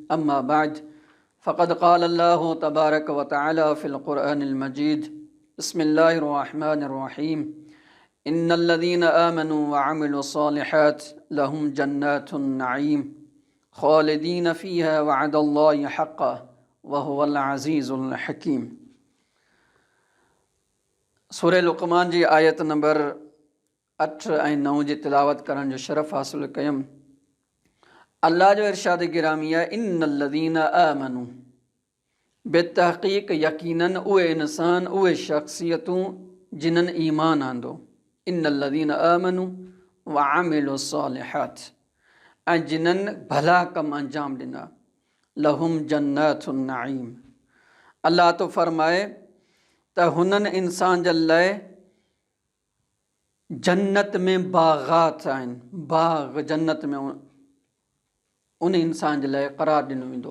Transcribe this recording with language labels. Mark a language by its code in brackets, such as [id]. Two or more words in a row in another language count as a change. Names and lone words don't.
[ar] أما بعد، فقد قال الله تبارك وتعالى في القرآن المجيد: بسم الله الرحمن الرحيم. إن الذين آمنوا وعملوا الصالحات لهم جنات النعيم خالدين فيها وعد الله حقا وهو العزيز الحكيم. [sd] सूरह लुक़मान जी आयत नंबर 8 ऐं 9 जी तिलावत करण जो शरफ़ हासिल कयमि। अल्लाह जो इरशाद गिरामी आहे: [ar] إن الذين آمنوا, [sd] बेतहक़ीक़ यकीनन उहे इंसान, उहे शख़्सियतूं जिन्हनि ईमान आंदो। [ar] إن الذين آمنوا وعملوا الصالحات, [sd] ऐं जिन्हनि भला कम अंजाम ॾिना। [ar] لهم جنات النعيم, [sd] अल्लाह तो फरमाए त हुननि इंसान जे लाइ जन्नत में बाग़ात आहिनि। बाग़ जन्नत में उन इंसान जे लाइ क़रार ॾिनो वेंदो।